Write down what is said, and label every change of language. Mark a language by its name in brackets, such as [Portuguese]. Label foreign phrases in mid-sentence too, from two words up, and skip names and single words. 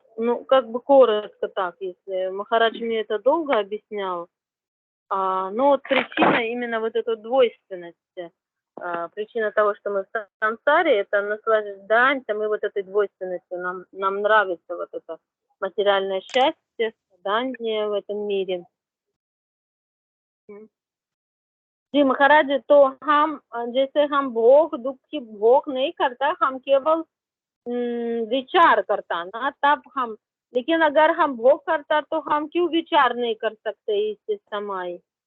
[Russian] Ну, как бы коротко так, если Махарадж мне это долго объяснял. Но вот причина именно вот этой двойственности. Причина того, что мы в сансаре, это наслаждаемся мы вот этой двойственностью. Нам нравится вот это материальное счастье, страдание в этом мире. [Hindi] जी महाराज, तो हम जैसे हम भोग दुख की भोग नहीं करता, हम केवल विचार करता ना, तब हम, लेकिन अगर हम भोग करता तो हम क्यों विचार नहीं कर सकते इस समय?